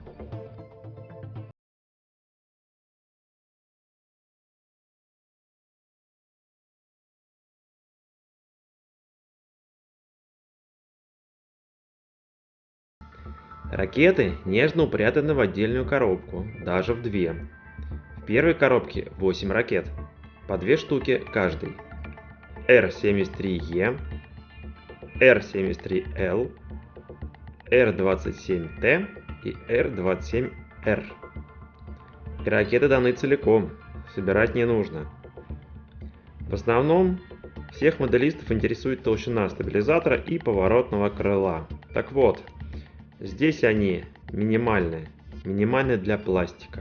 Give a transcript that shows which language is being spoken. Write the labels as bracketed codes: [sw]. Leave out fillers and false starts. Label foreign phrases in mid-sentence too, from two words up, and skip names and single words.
[ru] Ракеты нежно упрятаны в отдельную коробку, даже в две. В первой коробке 8 ракет, по 2 штуки каждой. Р-73Е, Р-73Л, Р-27Т и Р-27Р. И ракеты даны целиком, собирать не нужно. В основном Всех моделистов интересует толщина стабилизатора и поворотного крыла. Так вот, здесь они минимальные для пластика.